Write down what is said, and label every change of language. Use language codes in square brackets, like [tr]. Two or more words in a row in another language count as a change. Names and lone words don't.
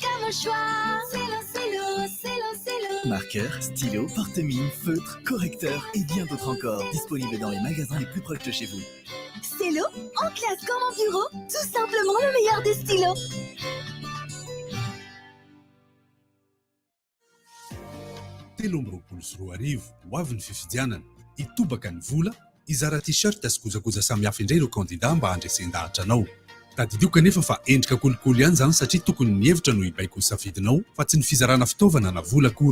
[fr] bon choix. Marqueur, stylo, porte-mine, feutre, correcteur et bien d'autres encore. Disponibles dans les magasins les plus proches de chez vous. Stylo, en classe comme en bureau, tout simplement le meilleur des stylos. [mg] telo amby roapolo sy roa arivo ho avy ny fifidianana itobaka ny vola izara t-shirt sy kojakoja samihafa indray ireo kandida mba handresen-dahatra anao. Tadidio kanefa fa endrika kolokolo ihany zany satria tokony ny hevitra no hibaiko ny safidinao fa tsy ny fizarana fitaovana na vola akory.